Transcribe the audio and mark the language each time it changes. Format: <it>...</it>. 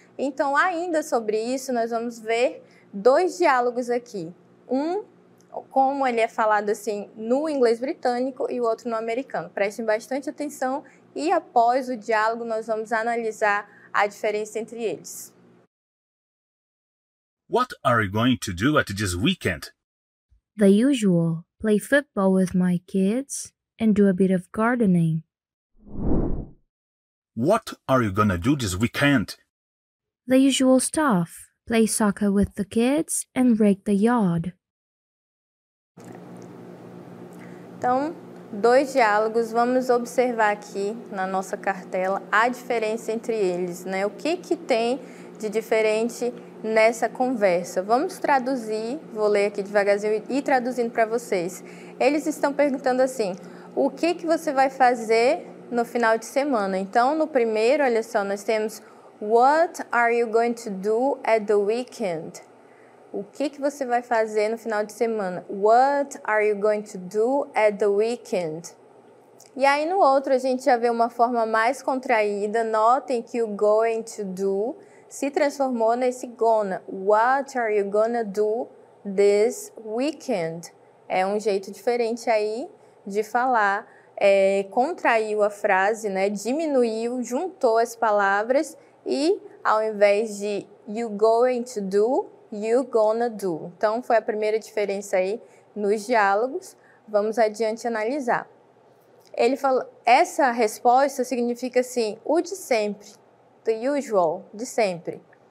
<pt>Então, ainda sobre isso, nós vamos ver dois diálogos aqui. Um, como ele é falado assim no inglês britânico e o outro no americano. Prestem bastante atenção e após o diálogo nós vamos analisar a diferença entre eles.</pt> <en>What are you going to do at this weekend? The usual, play football with my kids and do a bit of gardening. What are you gonna do this weekend? The usual stuff, play soccer with the kids and rake the yard.</en> <pt>Então, dois diálogos, vamos observar aqui na nossa cartela a diferença entre eles, né? O que tem de diferente nessa conversa. Vamos traduzir, vou ler aqui devagarzinho e ir traduzindo para vocês. Eles estão perguntando assim, o que você vai fazer no final de semana? Então, no primeiro, olha só, nós temos</pt> <en>What are you going to do at the weekend?</en> <pt>O que você vai fazer no final de semana?</pt> <en>What are you going to do at the weekend?</en> <pt>E aí no outro a gente já vê uma forma mais contraída. Notem que o</pt> <en>going to do</en> <pt>se transformou nesse gonna.</pt> <en>What are you gonna do this weekend?</en> <pt>É um jeito diferente aí de falar. Contraiu a frase, né? Diminuiu, juntou as palavras e ao invés de</pt> <en>you going to do, you gonna do.</en> <pt>Então, foi a primeira diferença aí nos diálogos. Vamos adiante analisar. Ele falou, essa resposta significa assim, o de sempre,</pt> <en>the usual,</en> <pt>de sempre.</pt>